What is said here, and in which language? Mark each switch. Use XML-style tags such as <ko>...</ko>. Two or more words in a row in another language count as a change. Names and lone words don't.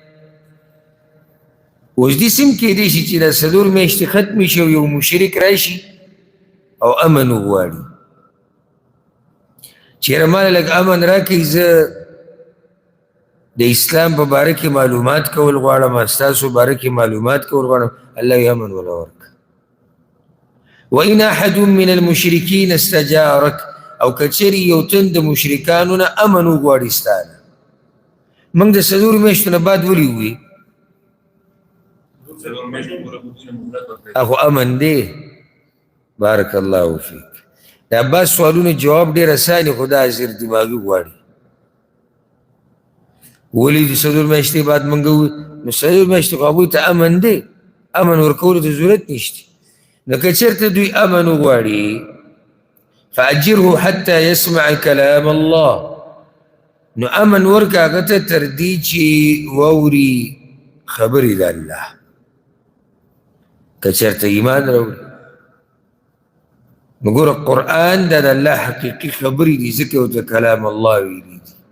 <ps>اوس دې سم کېدی شي چې دا 4 میاشتې ختمې شي او یو مشرک راشي او امن وغواړي، چېرې ماله لږ امن راکړئ، زه د اسلام په باره کې معلومات کول غواړم، ستاسو باره کې معلومات کول غواړم. الله یې امن وله ورکړه.</ps> <ar>وإن أحد من المشرکین استجارک،</ar> <ps>او که چېرې یو تن د مشرکانو نه امن وغواړي ستا نه. موږ د 4 میاشتو نه بعد ولې ووایي؟ اخو امن دی.</ps> <ar>بارک الله فیک.</ar> <ps>د عباس سوالونو جواب ډېر اساني، خو دا زیر دماغي غواړي. ولې د 4 میاشتې بعد موږ ووایو؟ نو 4 میاشتې خو هغوی ته امن دی، امن ورکولو ته ضرورت نشته. نو که چېرته دوی امن وغواړي،</ps> <ar>فأجره حتى يسمع كلام الله،</ar> <ps>نو امن ورکه هغه ته تر دې چې واوري خبرې د الله. که چېرته ایمان راوړي، نو ګوره قرآن دا د الله حقیقي خبرې دي، ځکه ورته</ps> <ar>کلام الله</ar> <ps>ویلي دي.</ps>